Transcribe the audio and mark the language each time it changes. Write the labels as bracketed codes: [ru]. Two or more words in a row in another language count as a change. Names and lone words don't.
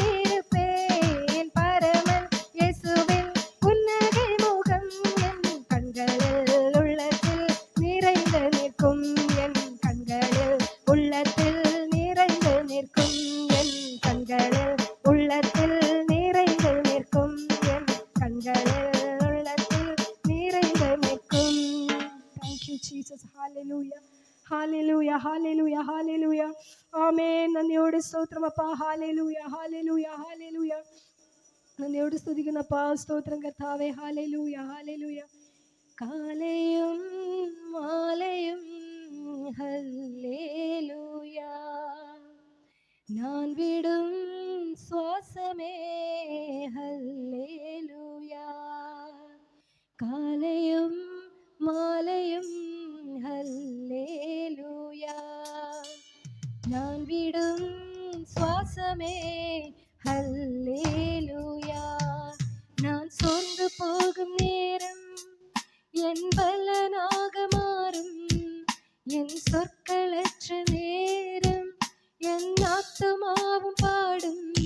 [ta] இருப்பேன் பரமன் இயேசுவின் புன்னகை முகம் என் கண்களில் உள்ளத்தில் நிறைந்து நிற்கும் என் கண்களில் உள்ளத்தில் நிறைந்து நிற்கும் என் கண்களில் உள்ளத்தில் நிறைந்து நிற்கும் என் கண்களில் உள்ளத்தில் நிறைந்து நிற்கும். [en] Thank you Jesus. Hallelujah. Hallelujah. Hallelujah. Hallelujah. Amen. [ml] നന്ദിയോട് സ്തോത്രമപ്പാ. [en] Hallelujah. Hallelujah. Hallelujah. [ml] നന്ദിയോട് സ്തുതിക്കുന്നപ്പാ. സ്തോത്രം കർത്താവേ. [en] Hallelujah. Hallelujah. [ta] காலையும் மாலையும் ஹல்லேலூயா நான் விடும் சுவாசமே ஹல்லேலூயா காலையும் மாலையும் ஹல்லேலூயா நான் விடும் சுவாசமே ஹல்லேலூயா நான் சோர்ந்து போகும் நேரம் என் பலனாக மாறும் என் சொற்களற்ற நேரம் என் ஆத்துமாவும் பாடும்